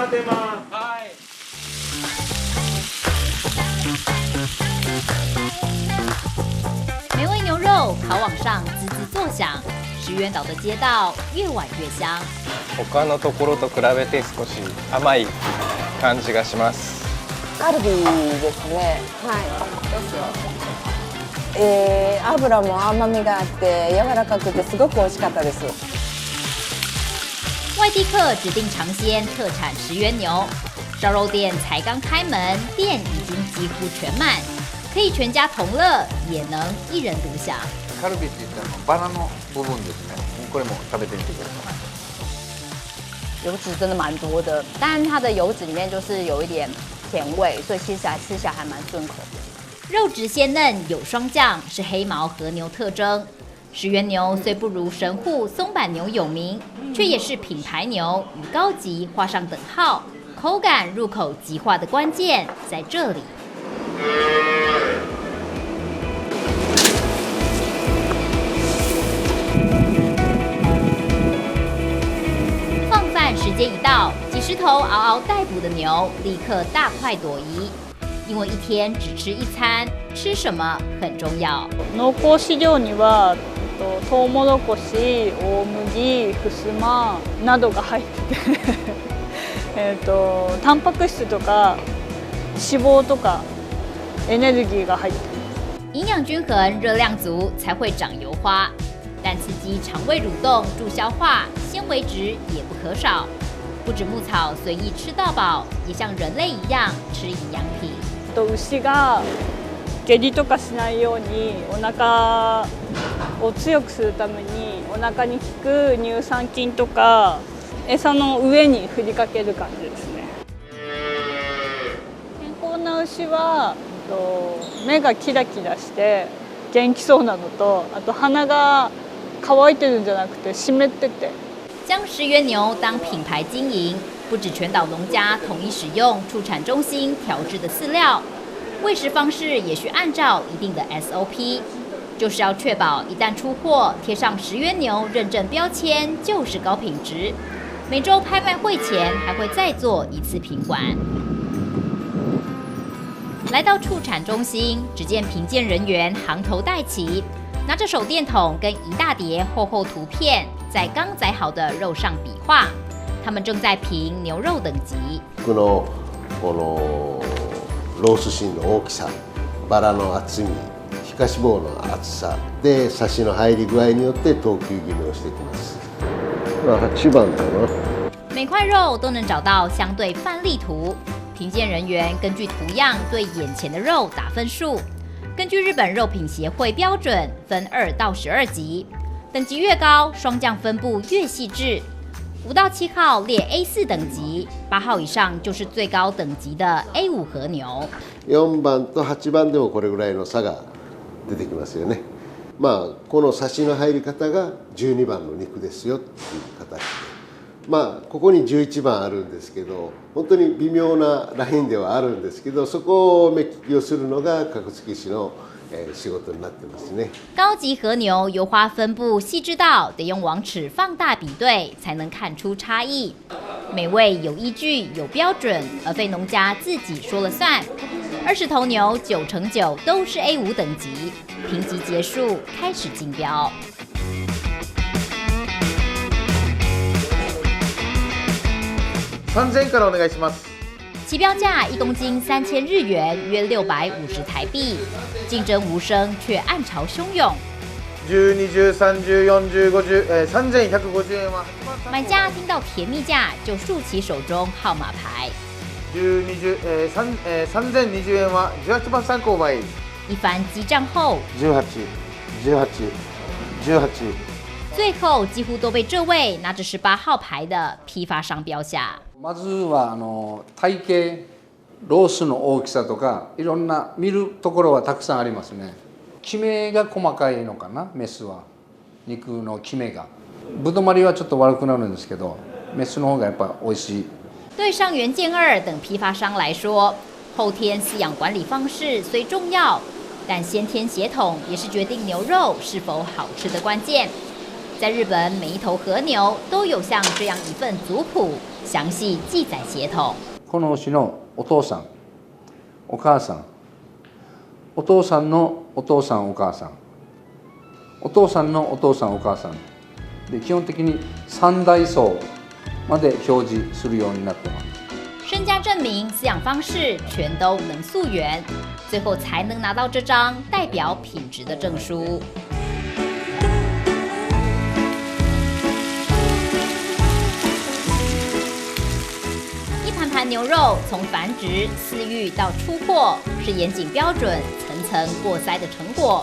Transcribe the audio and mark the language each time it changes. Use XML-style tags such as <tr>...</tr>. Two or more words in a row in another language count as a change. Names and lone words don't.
<ja>ってます。はい。</ja> <zh>美味牛肉烤网上滋滋作响，石垣岛的街道越晚越香。</zh> <ja>他のところと比べて少し甘い感じがします。カルビですね。はい。油も甘みがあって柔らかくてすごく美味しかったです。</ja> <zh>外地客指定尝鲜特产石垣牛，烧肉店才刚开门，店已经几乎全满，可以全家同乐，也能一人独享。</zh> <ja>カルビって言ったらバラの部分ですね。これも食べてみてください。</ja> <zh>油脂真的蛮多的，但是它的油脂里面就是有一点甜味，所以吃起来还蛮顺口的。肉质鲜嫩，有霜降，是黑毛和牛特征。石垣牛虽不如神户松阪牛有名，却也是品牌牛，与高级画上等号。口感入口即化的关键在这里。放饭时间一到，几十頭嗷嗷待哺的牛立刻大快朵颐。因为一天只吃一餐，吃什么很重要。</zh> <ja>濃厚飼料にはトウモロコシ、大麦、ふすまなどが入っててタンパク質とか脂肪とかエネルギーが入ってる。</ja> <zh>营养均衡、热量足才会长油花，但刺激肠胃蠕动、助消化，纤维质也不可少。不止牧草随意吃到饱，也像人类一样吃营养品。</zh> <ja>牛が下痢とかしないようにお腹を強くするためにお腹に効く乳酸菌とか餌の上に振りかける感じですね。健康な牛は目がキラキラして元気そうなのと、あと鼻が乾いてるんじゃなくて湿ってて。</ja> <zh>将石垣牛当品牌经营，不止全岛农家统一使用畜产中心调制的饲料，喂食方式也需按照一定的 SOP， 就是要确保一旦出货贴上石垣牛认证标签就是高品质。每周拍卖会前还会再做一次品管。来到畜产中心，只见评鉴人员行头戴齐，拿着手电筒跟一大叠厚厚图片，在刚宰好的肉上比划。他们正在评牛肉等级。</zh> <ja>このロース芯の大きさ、バラの厚み、皮下脂肪の厚さでサシの入り具合によって等級決めをしてきます。8番だな。</ja> <zh>每块肉都能找到相对范例图，评鉴人员根据图样对眼前的肉打分数。根据日本肉品协会标准，分2到12级，等级越高，霜降分布越细致。5到7号列 A4 等級，8号以上就是最高等级的 A5 和牛。</zh> <ja>4番と8番でもこれぐらいの差が出てきますよね。このサシの入り方が12番の肉ですよっていう形で。ここに11番あるんですけど、本当に微妙なラインではあるんですけど、そこを目利きをするのが格付け師の仕事になってますね。</ja> <zh>高级和牛油花分布细致到得用网尺放大比对才能看出差异。美味有依据、有标准，而非农家自己说了算。20头牛9成9都是 A5 等级，评级结束，开始竞标。</zh> <ja>3000円からお願いします。</ja> <zh>起标价1公斤3000日元，约650台币。竞争无声，却暗潮汹涌。</zh> <ja>10、20、30、40、50、3150円は。</ja> <zh>买家听到甜蜜价，就竖起手中号码牌。</zh> <ja>10、20、3020円は18番参考前。</ja> <zh>一番激战后 18、18、18。最后几乎都被这位拿着18号牌的批发商标下。</zh> <ja>まずは体型、ロースの大きさとかいろんな見るところはたくさんありますね。キメが細かいのかな、メスは肉のキメが。ぶどまりはちょっと悪くなるんですけど、メスの方がやっぱ美味しい。</ja> <zh>对上元健二等批发商来说，后天饲养管理方式虽重要，但先天血统也是决定牛肉是否好吃的关键。在日本，每一头和牛都有像这样一份族谱， 详细记载血统。</zh> <ja>この牛のお父さん、お母さん、お父さんのお父さんお母さん、お父さんのお父さんお母さんで基本的に3代層まで表示するようになってます。</ja> <zh>身家证明、饲养方式全都能溯源，最后才能拿到这张代表品质的证书。一盘盘牛肉从繁殖、饲育到出货，是严谨标准、层层过筛的成果。</zh>